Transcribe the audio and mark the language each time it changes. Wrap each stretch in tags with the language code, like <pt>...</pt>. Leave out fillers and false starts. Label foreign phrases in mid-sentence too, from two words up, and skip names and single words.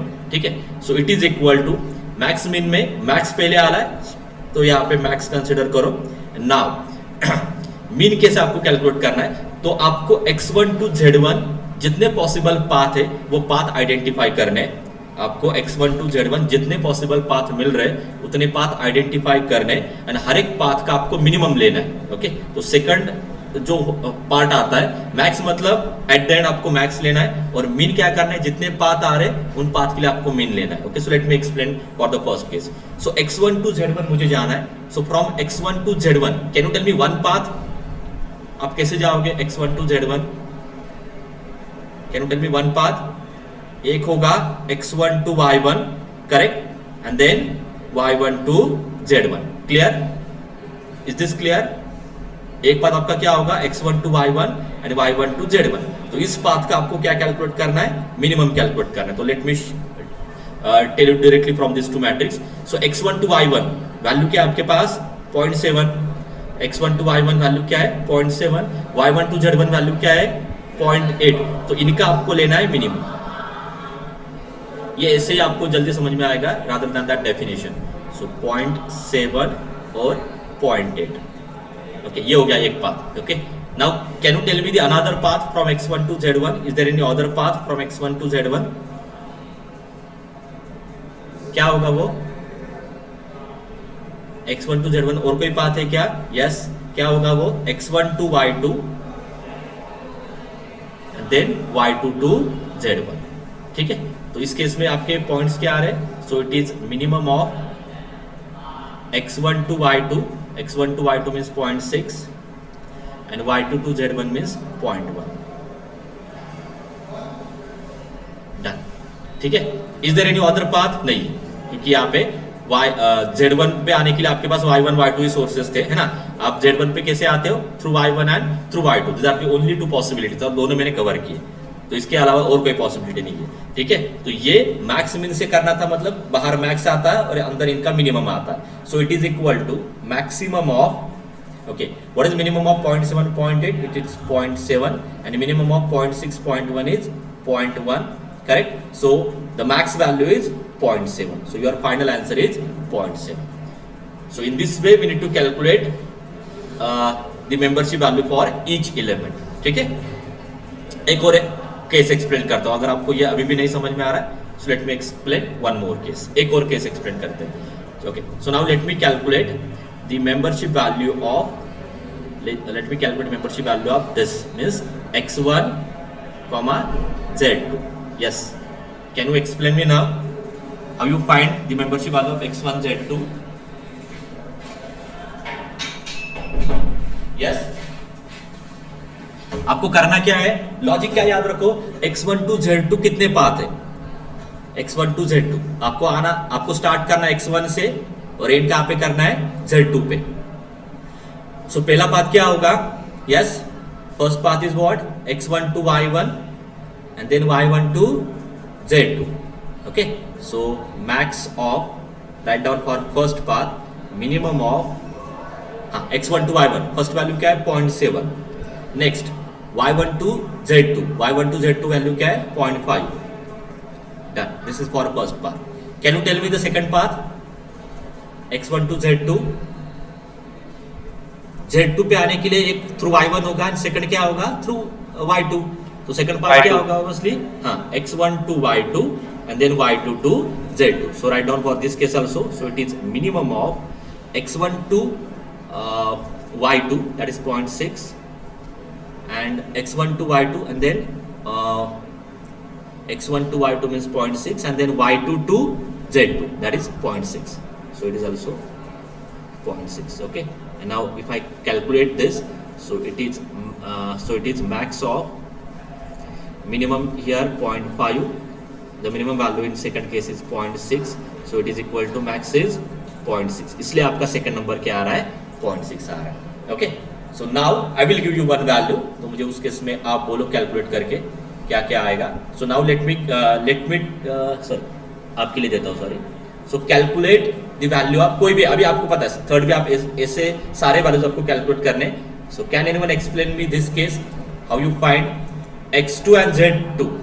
<hi>ठीक है,</hi> <en>so it is equal to max mean</en> <hi>में मैक्स पहले आ रहा है, तो यहाँ पे मैक्स कंसिडर करो.</hi> <en>now mean</en> <hi>कैसे आपको कैलकुलेट करना है, तो आपको x1 to z1 जितने</hi> <en>possible path</en> <hi>है वो</hi> <en>path identify</en> <hi>करने हैं. आपको x1 to z1 जितने</hi> <en>possible path</en> <hi>मिल रहे उतने</hi> <en>path identify</en> <hi>करने एंड हर एक पाथ का आपको मिनिमम लेना है. ओके, तो सेकंड जो पार्ट आता है मैक्स, मतलब</hi> <en>at the end</en> <hi>आपको मैक्स लेना है, और मीन क्या करना है, जितने पाथ आ रहे उन पाथ के लिए आपको मीन लेना है.</hi> <en>okay, so let me explain for the first case.</en> <hi>सो x1 to z1 मुझे जाना है.</hi> <en>so from x1 to z1 can you tell me one path,</en> <hi>आप कैसे जाओगे x1 to z1?</hi> <en>can you tell me one path?</en> <hi>एक होगा x1 to y1,</hi> <en>correct, and then</en> <hi>y1 to z1. क्लियर?</hi> <en>is this clear?</en> <hi>एक पाथ आपका क्या होगा, x1 to y1 एंड y1 to z1. तो इस पाथ का आपको क्या कैलकुलेट करना है,</hi> <en>minimum calculate</en> <hi>करना है.</hi> <en>तो let me tell you directly from this two matrix.</en> <hi>सो x1 to y1 वैल्यू क्या है आपके पास, 0.7. x1 to y1 वैल्यू क्या है, 0.7. y1 to z1 वैल्यू क्या है, 0.8. तो इनका आपको लेना है मिनिमम. ये ऐसे ही आपको जल्दी समझ में आएगा</hi> <en>rather than that definition.</en> <hi>सो 0.7 और 0.8.</hi> <en>ओके,</en> <hi>ये हो गया एक</hi> <en>पाथ. ओके, now can you tell me the another path from x1 to z1? is there any other path from x1 to z1?</en> <hi>क्या होगा वो, x1 to z1 और कोई पाथ है क्या? यस, क्या होगा वो, x1 to y2 देन y2 to z1. ठीक है, तो इस केस में आपके पॉइंट्स क्या आ रहे हैं,</hi> <en>so it is minimum of x1 to y2. x1 to y2 means 0.6 and y2 to z1 means 0.1. डन.</en> <hi>ठीक है,</hi> <en>is there any other path?</en> <hi>नहीं, क्योंकि यहाँ पे z1 पे आने के लिए आपके पास y1 y2 ही सोर्सेस थे, है ना. आप z1 पे कैसे आते हो, थ्रू y1 एंड थ्रू y2.</hi> <en>this are the only two possibilities,</en> <hi>अब दोनों मैंने कवर किए, तो इसके अलावा और कोई पॉसिबिलिटी नहीं है. ठीक है, तो ये</hi> <en>max min</en> <hi>से करना था, मतलब बाहर मैक्स आता है और अंदर इनका मिनिमम आता है.</hi> <en>so it is equal to maximum of, okay, what is minimum of 0.7 0.8? it is 0.7 and minimum of 0.6 0.1 is 0.1, correct. so the max value is 0.7. So your final answer is 0.7. So in this way we need to calculate the membership value for each element.</en> <hi>ठीक है, एक और</hi> <en>case explain</en> <hi>करता हूं, अगर आपको ये अभी भी नहीं समझ में आ रहा है,</hi> <en>so let me explain one more case.</en> <hi>एक और</hi> <en>case explain</en> <hi>करते हैं.</hi> <en>Okay, so now let me calculate the membership value of this, means x1 comma z2. Yes, can you explain me now how you find the membership value of x1 z2? Yes,</en> <hi>आपको करना क्या है, लॉजिक क्या याद रखो, x1 to z2 कितने पाथ है, x1 to z2 आपको स्टार्ट करना है x1 से और एंड कहां पे करना है, z2 पे. सो पहला पाथ क्या होगा, यस,</hi> <en>first path is what, x1 to y1 and then y1 to z2. okay, so max of, write down for first path, minimum of x1 to y1, first value</en> <hi>क्या है</hi> <en>0.7.</en> <hi>नेक्स्ट y1 to z2 वैल्यू क्या है 0.5.</hi> <en>done, this is for first path. can you tell me the second path, x1 to z2</en> <hi>पे आने के लिए एक</hi> <en>थ्रू y1</en> <hi>होगा</hi> <en>and second</en> <hi>क्या होगा,</hi> <en>थ्रू y2.</en> <hi>तो सेकंड पाथ क्या होगा, ऑब्वियसली x1 to y2</hi> <en>and then</en> <hi>y2 to z2.</hi> <en>So write down for this case also. So it is minimum of x1 to y2, that is 0.6, and x1 to y2 and then x1 to y2 means 0.6 and then y2 to z2, that is 0.6. So it is also 0.6. Okay, and now if I calculate this, so it is max of minimum here 0.5, the minimum value in second case is 0.6, so it is equal to max is 0.6.</en> <hi>इसलिए आपका सेकंड नंबर क्या आ रहा है, 0.6 आ रहा है.</hi> <en>okay, so now I will give you one value,</en> <hi>तो मुझे उस केस में आप बोलो कैलकुलेट करके क्या क्या आएगा.</hi> <en>so now let me sorry</en> <hi>आपके लिए देता हूँ,</hi> <en>सॉरी. so calculate the value of</en> <hi>कोई भी, अभी आपको पता है थर्ड भी आप ऐसे सारे वैल्यूज आपको कैलकुलेट करने.</hi> <en>so can anyone explain me this case, how you find x2 and z2.</en>